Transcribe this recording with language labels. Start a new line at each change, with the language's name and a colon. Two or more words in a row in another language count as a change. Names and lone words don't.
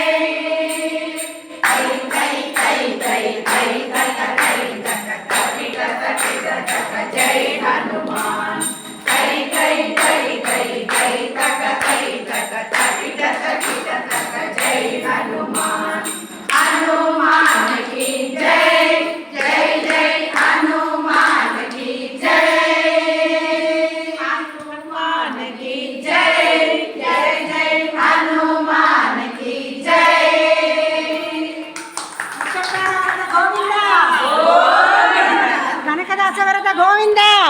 Hindi: ಕೈ ಕೈ ಕೈ ಕೈ ಕೈ ತಕ ಕೈ ತಕ ತಕಿಟ ತಕಿಟ ತಕ जय हनुमान ಕೈ ಕೈ ಕೈ ಕೈ ಕೈ ತಕ ಕೈ ತಕ ತಕಿಟ ತಕಿಟ ತಕ जय हनुमान। हनुमान की जय जय जय हनुमान की जय हनुमान की जय जय जय हनुमान की जय।
Kannada: ಕನಕದಾಸವರದ ಗೋವಿಂದ